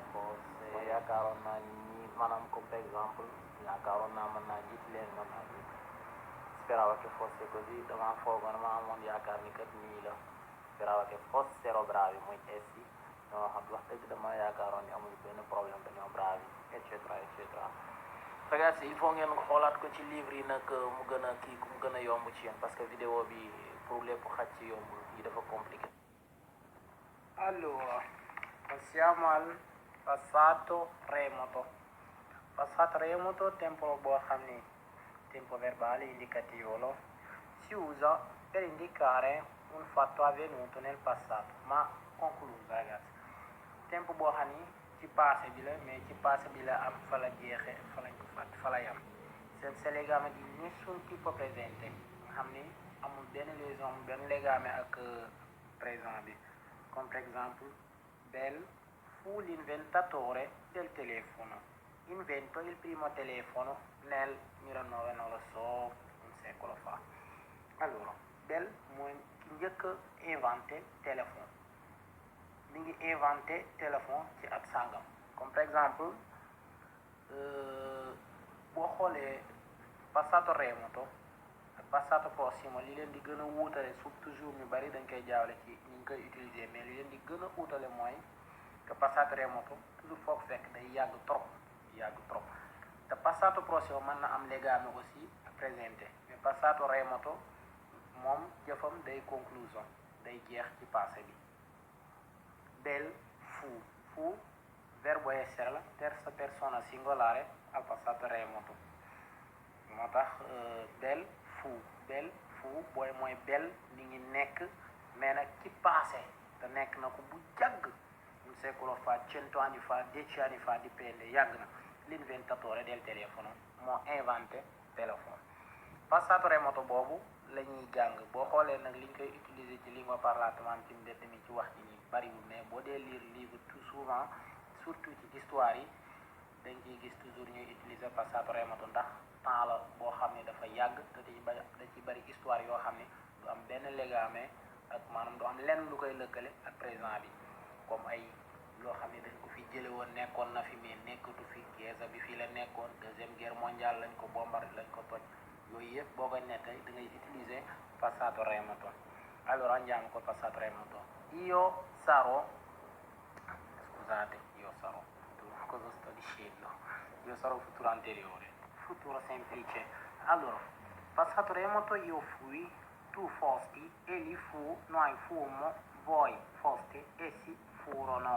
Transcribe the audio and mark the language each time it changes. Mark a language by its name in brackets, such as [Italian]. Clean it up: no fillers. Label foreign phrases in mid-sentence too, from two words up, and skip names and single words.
[Wolof] ma yaakaaroon naa ni maanaam comme par exemple yaakaaroon naa mën naa jiit leen mën naa jiit. [Italian] Speravo che fosse così [Wolof] dama foogoon dama amoon yaakaar ni kat nii la. [Italian] Speravo che fossero bravi [Wolof] muy essi ñoo xam wax dëgg dama yaakaaroon ni amuñu benn problème dañoo bravi. ragazzi [French] il faut [Wolof] ngeen xoolaat ko ci livre yi nag mu gën a kii mu gën a yomb ci yéen [French] parce que [Wolof] vidéo bi pour lépp xaj ci yomb yi dafa compliqué. [Italian] Allora passiamo al passato remoto. Passato remoto tempo [Wolof] boo xam ni [Italian] tempo verbale indicativo lo si usa per indicare un fatto avvenuto nel passato ma concluso ragazzi. [Wolof] Tempo boo xam ni ci passé bi la mais ci passé bi la am fa la jeexe fa lañ ko fàtt fa la yam [Italian] senza legame di nessun tipo presente [Wolof] nga xam ni amul benn liaison benn legame ak présent bi. [Italian] Come per esempio Bell fu l'inventatore del telefono. Invento il primo telefono nel 1900 non lo so un secolo fa. [Wolof] Allora Bell mooy ki njëkk inventé téléphone mi ngi inventé téléphone ci at sàngam comme par exemple boo xoolee passato remoto ak [Italian] passato prossimo [Wolof] li leen di gën a wuutale su toujours ñu bari dañ koy jaawle ci ñu ngi koy utiliser mais li leen di gën a wuutale mooy que [Italian] passato remoto [Wolof] toujours foog fekk day yàgg trop te [Italian] passato prossimo [Wolof] mën na am legame aussi ak présente mais [Italian] passato remoto [Wolof] moom jëfam day conclusion day jeex ci passé bi. [Italian] Bell fu verbo essere la terza persona singolare al passato remoto [Wolof] moo tax Bell fu booy mooy Bell mi ngi nekk mais nag ci passé te nekk na ko bu jàgg [Italian] un secolo fa 100 anni fa 10 anni fa dipende [Wolof] yàgg na [Italian] l'inventatore del telefono [Wolof] moo inventé téléphone. [Italian] Passato remoto [Wolof] boobu la ñuy jàng boo xoolee nag liñ koy utiliser ci [Italian] lingua parlata [Wolof] maanaam ci mbedd mi ci wax ji nii bariwul mais boo dee lire livre tout souvent surtout ci histoire yi dañ ciy gis toujours ñuy utiliser [Italian] passato remoto [Wolof] ndax temps la boo xam ne dafa yàgg te da ci bari histoire yoo xam ne du am benn legame ak maanaam du am lenn lu koy lëkkale ak présent bi comme ay loo xam ne dañ ko fi jële woon nekkoon na fi mais nekkatu fi guerre bi fii la nekkoon [French] deuxième guerre mondiale [Wolof] lañ ko bombardé lañ ko toj yooyu yëpp boo koy nettali da ngay utiliser [Italian] passato remoto. Allora andiamo col passato remoto. Io sarò cosa sto dicendo? Io sarò futuro anteriore, futuro semplice. Allora passato remoto io fui, tu fosti, egli fu, noi fummo, voi foste, essi furono.